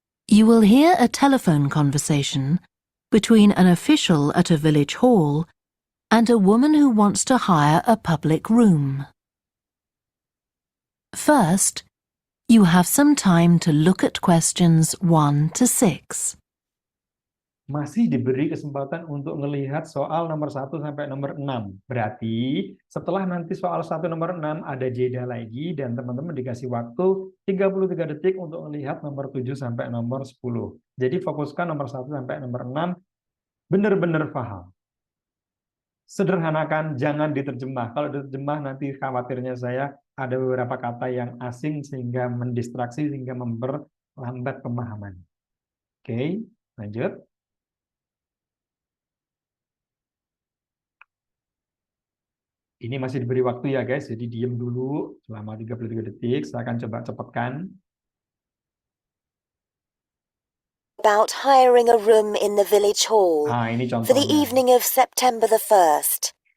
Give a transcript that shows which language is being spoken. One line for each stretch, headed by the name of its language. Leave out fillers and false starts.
English: You will hear a telephone conversation between an official at a village hall and a woman who wants to hire a public room. First, you have some time to look at questions 1 to 6.
Indonesian: Masih diberi kesempatan untuk melihat soal nomor 1 sampai nomor 6. Berarti setelah nanti soal 1 nomor 6 ada jeda lagi dan teman-teman dikasih waktu 33 detik untuk melihat nomor 7 sampai nomor 10. Jadi fokuskan nomor 1 sampai nomor 6 benar-benar paham. Sederhanakan, jangan diterjemah. Kalau diterjemah nanti khawatirnya saya ada beberapa kata yang asing sehingga mendistraksi, sehingga memperlambat pemahaman. Oke, lanjut. Ini masih diberi waktu ya guys, jadi diem dulu selama 33 detik. Saya akan coba cepatkan.
English: About hiring a room in the village hall
Indonesian: Ini
English: for the
Indonesian: contohnya.
English: evening of September the 1st.